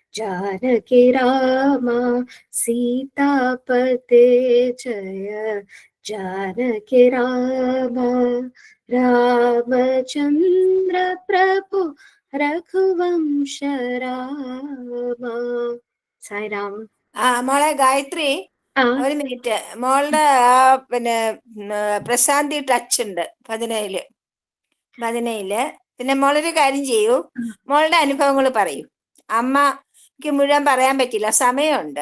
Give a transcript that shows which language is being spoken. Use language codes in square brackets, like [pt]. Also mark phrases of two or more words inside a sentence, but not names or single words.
[hi] जानकी राम, सीतापते जय जानकी राम रामचंद्र प्रभु रघुवंश राम. [ml] സായിരാം. മോളെ ഗായത്രി, ആ ഒരു മിനിറ്റ്. മോളുടെ പിന്നെ പ്രശാന്തി ടച്ച് ഉണ്ട് ഭജനയില്. പിന്നെ മോളൊരു കാര്യം ചെയ്യൂ, മോളുടെ അനുഭവങ്ങൾ പറയൂ. അമ്മക്ക് മുഴുവൻ പറയാൻ പറ്റില്ല, സമയമുണ്ട്.